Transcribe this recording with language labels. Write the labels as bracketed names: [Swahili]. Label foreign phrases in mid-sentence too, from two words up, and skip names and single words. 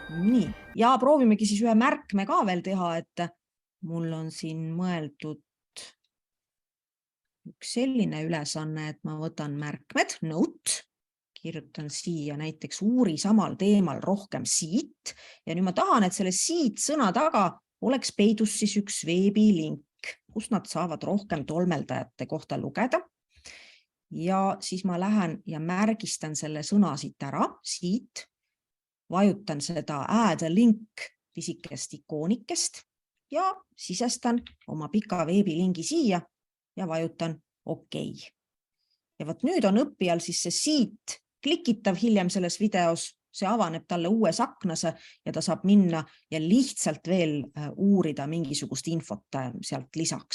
[Estonian] Nii, ja proovimegi siis ühe märkme ka veel teha, et mul on siin mõeldud üks selline ülesanne, et ma võtan märkmed, note, kirjutan siia näiteks uuri samal teemal rohkem siit ja nüüd ma tahan, et selle siit sõna taga oleks peidus siis üks veebilink, kus nad saavad rohkem tolmeldajate kohta lugeda. Ja siis ma lähen ja märgistan selle sõna siit ära, siit, vajutan seda [English] add a link [Estonian] pisikest ikoonikest ja sisestan oma pika veebilingi siia ja vajutan OK. Ja võt nüüd on õppijal siis see siit klikitav hiljem selles videos, see avaneb talle uues aknase ja ta saab minna ja lihtsalt veel uurida mingisugust infot sealt lisaks.